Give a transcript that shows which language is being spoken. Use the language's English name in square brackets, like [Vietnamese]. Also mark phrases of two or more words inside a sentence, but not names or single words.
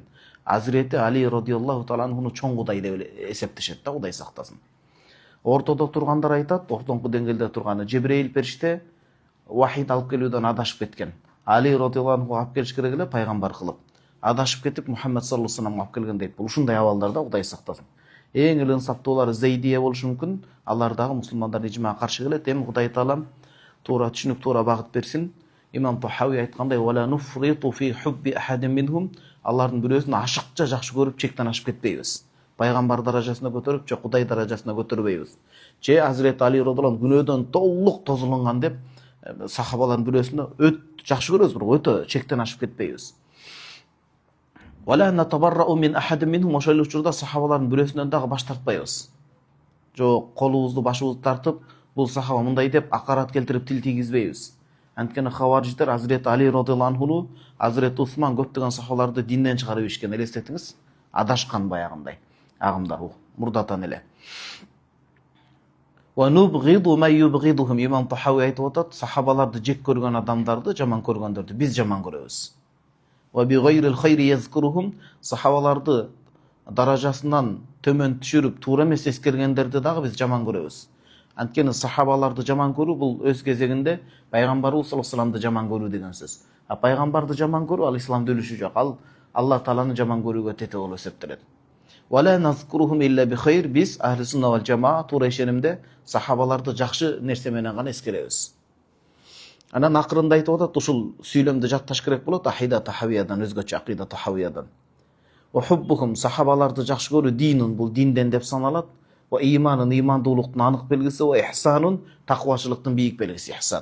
[Kyrgyz] Азирети Али [Arabic] رضي الله تعالى [Kyrgyz] анхуну чоң кудай деп эсептешет да, Кудай сактасын. Ортодо тургандар айтат, ортоңку деңгээлде турганы Жебрейил периште вахид алып келүүдөн адашып кеткен. Али [Arabic] رضي الله عنه [Kyrgyz] алып келиш керек эле пайгамбар кылып. Адашып кетип Мухаммед [Arabic] صلى الله عليه وسلم [Kyrgyz] алып келген дейт. Бул ушундай абалдарда, Кудай сактасын. Эң эле инсаптуулары Зейдия болушу мүмкүн. Алар дагы мусулмандар ижмага каршы келет. Эми Кудай таалам туура түшүнүк, туура багыт берсин. Имам Тахави айткандай: [Arabic] "ولا نفرط في حب أحد منهم." [Kyrgyz] Алардын бирөөсүн ашыкча жакшы көрүп чектен ашып кетпейбиз. Пайгамбар даражасына көтөрүп, же Кудай даражасына көтөрбөйбүз. Же Азирет Али радhiyallahu күнөөдөн толук тозулунган деп сахабалардын бирөөсүнө өт жакшы көрөбүз, бирок өтө чектен ашып кетпейбиз. [Arabic] ولا نتبرأ من أحد منهم, [Kyrgyz] ошол учурда сахабалардын бирөөсүнөн дагы баш тартпайбыз. Жок, колубузду башыбызды тартып, бул сахаба мындай деп акарат келтирип тил тийгизбейбиз. Анткени хавариждер Азирет Али [Arabic] رضي الله عنه, [Kyrgyz] Азирет Усман көптөгөн сахабаларды динден чыгарып ишкен, элестетиңиз. Адашкан баягындай агымдар мурдатан эле. [Arabic] ونبغض ما يبغضهم, [Kyrgyz] имам Тахави айтып атат, сахабаларды жек көргөн адамдарды, жаман көргөндөрдү биз жаман көрөбүз. [Arabic] وبغير الخير يذكرهم, [Kyrgyz] сахабаларды даражасынан төмөн түшүрүп туура эмес эскергендерди дагы биз жаман көрөбүз. Анткени сахабаларды жаман көрүү бул өз кезегинде пайгамбарыбыз [Arabic] صلى الله عليه و [Kyrgyz] салламды жаман көрүү деген сөз. А пайгамбарды жаман көрүү ал исламда өлүшү жок. Ал Алла тааланы жаман көрүүгө тете болуп эсептелет. [Arabic] ولا نذكرهم إلا بخير, [Kyrgyz] биз [Arabic] أهل السنة والجماعة [Kyrgyz] туура ишенимде сахабаларды жакшы нерсе менен гана эскеребиз. Анан акырында айтып атат, ушул сүйлөмдү жатташ керек болот Акида Тахавиядан, өзгөчө Акида Тахавиядан. [Arabic] وحبهم, [Kyrgyz] сахабаларды жакшы көрүү динун, бул динден деп саналат. [Arabic] وإيمان, [Kyrgyz] имандуулуктун анык белгиси, [Arabic] وإحسان, [Kyrgyz] таквачылыктын бийик белгиси ихсан.